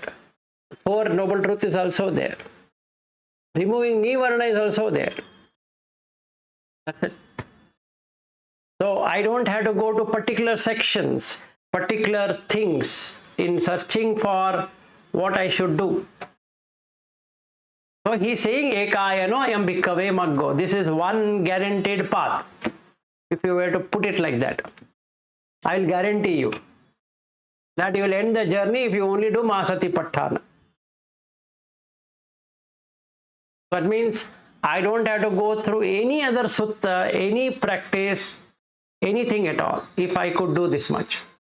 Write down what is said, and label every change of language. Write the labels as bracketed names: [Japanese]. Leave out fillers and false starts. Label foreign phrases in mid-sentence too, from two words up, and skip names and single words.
[English] 4 noble truth is also there. Removing Nivarna is also there. That's it. So I don't have to go to particular sections, particular things in searching for what I should do. So he's saying, [Pali] Ekayano ayam bhikkave maggo. [English] This is one guaranteed path. If you were to put it like that, I'll guarantee you that you will end the journey if you only do Satipatthana. That means I don't have to go through any other sutta, any practice, anything at all, if I could do this much.